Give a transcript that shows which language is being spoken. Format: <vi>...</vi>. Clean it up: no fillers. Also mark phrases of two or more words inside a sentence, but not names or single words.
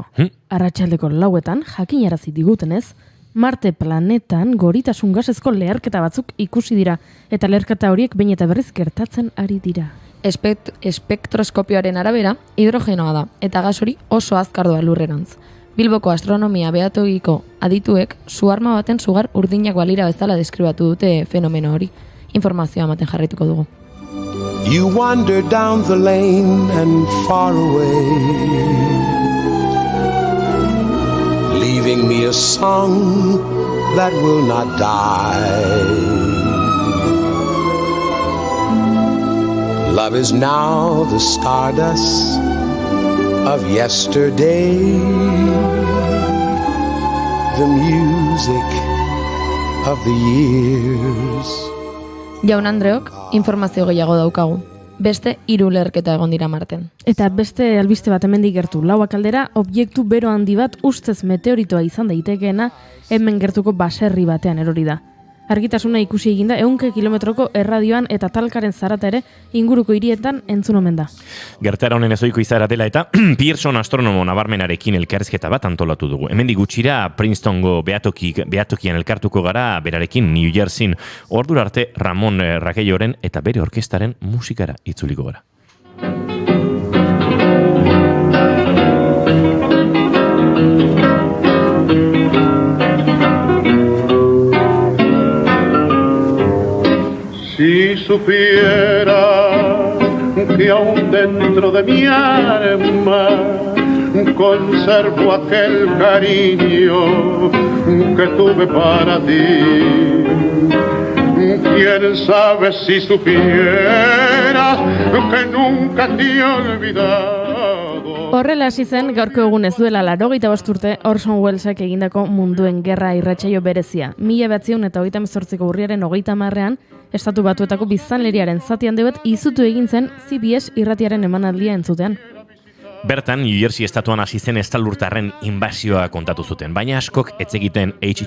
<eu>Arratsaldeko 4 jakinarazi digutenez, Marte planetan goritasun gasezko leherketa batzuk ikusi dira, eta leherketa horiek behin eta berriz gertatzen ari dira. Espektroskopioaren arabera, hidrogenoa da, eta gas hori oso azkar doa lurrerantz. Bilboko astronomia behatogiko adituek suarma baten sugar urdinak balira bezala deskribatu dute fenomeno hori. Informazioa ematen jarraituko dugu.</eu> <en>You wander down the lane and far away, leaving me a song that will not die. Love is now the stardust of yesterday, the music of the years.</en> <eu>Jaun Andreok, informazio gehiago daukagu. Beste 3 leherketa egon dira Marten. Eta beste albiste bat hemendik gertu. 4 aldera, objektu bero handi bat ustez meteoritoa izan daitekeena hemen gertuko baserri batean erori da. Argitasuna ikusi eginda 100 kilometroko erradioan eta talkaren zarata ere inguruko hirietan entzun omen da. Gertaera honen ezoiko izaera dela eta Pearson astronomo nabarmenarekin elkarrizketa bat antolatu dugu. Hemendik gutxira Princetongo behatokian elkartuko gara berarekin New Jerseyn. Ordura arte Ramon Raquelloren eta bere orkestaren musikara itzuliko gara.</eu> <es>Si supiera que aún dentro de mi alma conservo aquel cariño que tuve para ti. Quién sabe si supieras que nunca te he olvidado.</es> <eu>Horrela hasi zen gaurko egun ez duela 85 urte Orson Wellesek egindako Munduen Gerra irratsaio berezia. 1938ko urriaren 30ean Estatu Batuetako biztanleriaren zati handi bat izutu egin zen CBS irratiaren emanaldia entzutean. Bertan, New Jersey estatuan hasi zen estalurtarren inbasioa kontatu zuten, baina askok etzekiten H.G.</eu>